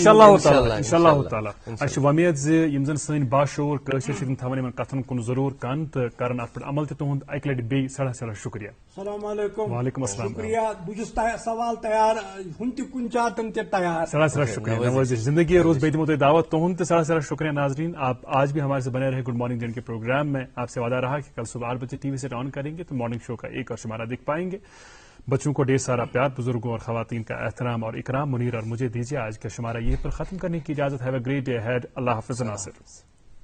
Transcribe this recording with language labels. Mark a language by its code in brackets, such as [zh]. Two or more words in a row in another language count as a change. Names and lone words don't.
[ar] انشاء اللہ تعالیٰ [ks] اَسہِ چھِ وۄمید زِ یِم زن سٲنۍ باشعوٗر کٲشِر چھِ تِم تھاوان یِمن کتھن کُن ضروٗر کن تہٕ کرن اتھ پٮ۪ٹھ عمل تہِ تُہُنٛد اکہِ لٹہِ بیٚیہِ سٮ۪ٹھاہ شُکریہ [ar] السلام علیکم وعلیکم السلام [ks] شُکریہ بہٕ چھُس سوال تیار ہُم تہِ کُنہِ ساتہٕ تہِ تیار سٮ۪ٹھاہ شُکریہ نوٲزِش زندگی روز بیٚیہِ دِمو تۄہہِ دعوت تُہُنٛد تہِ سٮ۪ٹھاہ شُکریہ [ur] ناظریٖن آپ آج بھی ہمارے سے بنے رہے گڈ مارننگ جن کے پروگرام میں آپ سے وعدہ رہا کہ کل صبح 8 بجے [en] TV set on [ur] کریں گے تو [en] morning show [ur] کا ایک اور شمارہ دیکھ پائیں گے بچوں کو ڈھیر سارا پیار بزرگوں اور خواتین کا احترام اور اکرام منیر اور مجھے دیجیے آج کا شمارہ یہ پر ختم کرنے کی اجازت ہے [en] great day ahead [ur] اللہ حافظ ناصر